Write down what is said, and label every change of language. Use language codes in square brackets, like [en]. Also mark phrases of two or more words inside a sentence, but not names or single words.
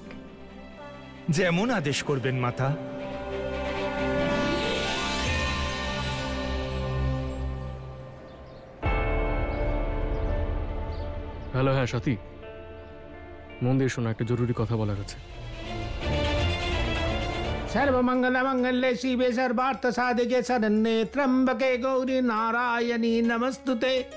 [bn] যেমন আদেশ করবেন মাতা। হ্যালো, হ্যাঁ সাথী, মন্দির শোনা, একটা জরুরি কথা বলার আছে। [sa] सर्वमंगल मंगल्ये शिवे सर्वार्थ साधिके शरण्ये त्र्यंबके गौरी नारायणी नमस्तुते।